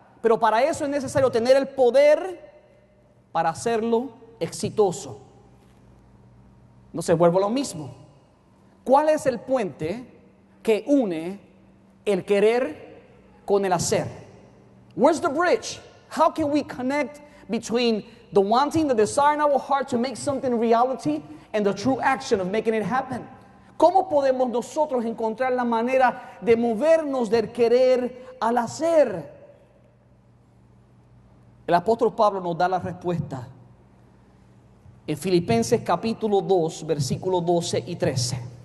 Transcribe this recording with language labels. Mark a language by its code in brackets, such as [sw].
[es] Pero para eso es necesario tener el poder para hacerlo exitoso. No se vuelve lo mismo. ¿Cuál es el puente que une el querer con el hacer? [en] Where's the bridge? How can we connect between the wanting, the desire in our heart to make something reality and the true action of making it happen? [es] ¿Cómo podemos nosotros encontrar la manera de movernos del querer al hacer? El apóstol Pablo nos da la respuesta en Filipenses capítulo 2, versículos 12 y 13.